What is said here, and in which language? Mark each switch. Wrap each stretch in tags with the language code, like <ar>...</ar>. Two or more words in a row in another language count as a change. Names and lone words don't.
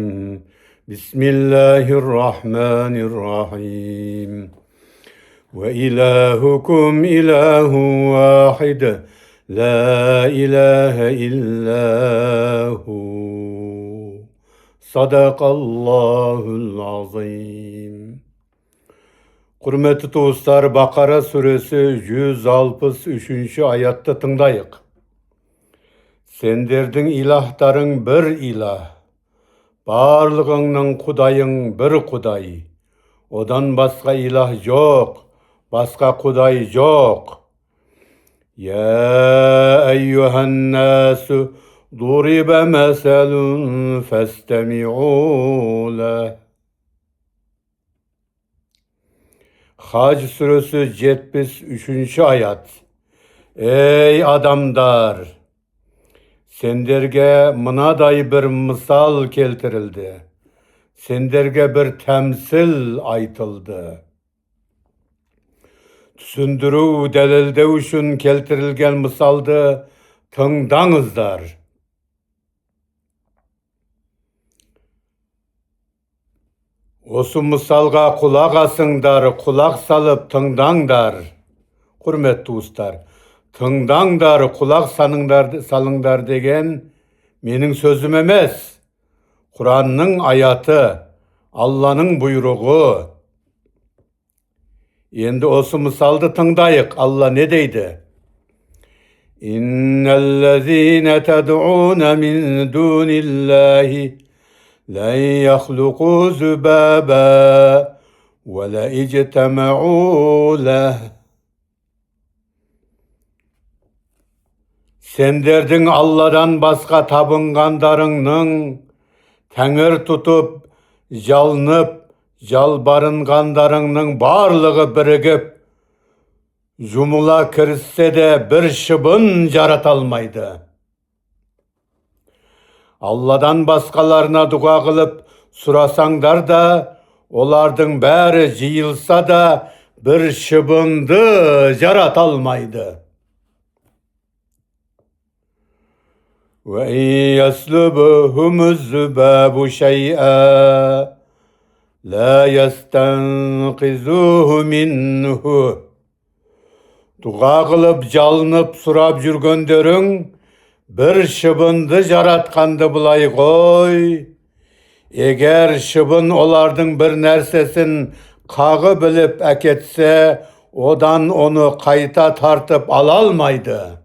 <ar>بسم الله الرحمن الرحيم. وإلهكم إله واحد لا إله إلا هو. صدق الله العظيم.</ar> <kk>Құрметті туыстар, Бақара сүресі 163 аятты тыңдайық. Сендердің илахтарың бір илах, барлығыңның құдайың бір құдай. Одан басқа илах жоқ, басқа құдай жоқ.</kk> <ar>يا أيها الناس ضرب مثل فاستمعوا له.</ar> <kk>Hac suresi 73 ayat. Ey adamlar! Senderge mınaday bir misal keltirildi. Senderge bir temsil aytıldı. Түсіндіру, дәлелдеу үшін келтірілген мысалды тыңдаңыздар. Осы мысалға құлақ асыңдар, құлақ салып тыңдаңдар. Құрметті туыстар, тыңдаңдар, құлақ салыңдар деген менің сөзім емес. Құранның аяты, Алланың бұйрығы. Енді осы мысалды тыңдайық. Алла не дейді?</kk> <ar>إن الذين تدعون من دون الله لن يخلقوا ذبابا ولا اجتمعوا له.</ar> <kk>Сендердің Алладан басқа табынғандарыңның тәңір тұтып, жалынып, жалбарынғандарыңның барлығы бірігіп, жұмыла кіріссе де бір шыбын жарата алмайды. Алладан басқаларына дұға қылып сұрасаңдар да, олардың бәрі жиылса да бір шыбынды жарата алмайды.</kk> <ar>وَإِنْ يَسْلُبْهُمُ الذُّبَابُ شَيْئًا لَا يَسْتَنْقِذُوهُ مِنْهُ.</ar> <kk>Дұға қылып, жалынып, сұрап жүргендерің бір шыбынды жаратқанды бұлай қой. Егер шыбын олардың бір нәрсесін қағы біліп әкетсе, одан оны қайта тартып ала алмайды.</kk>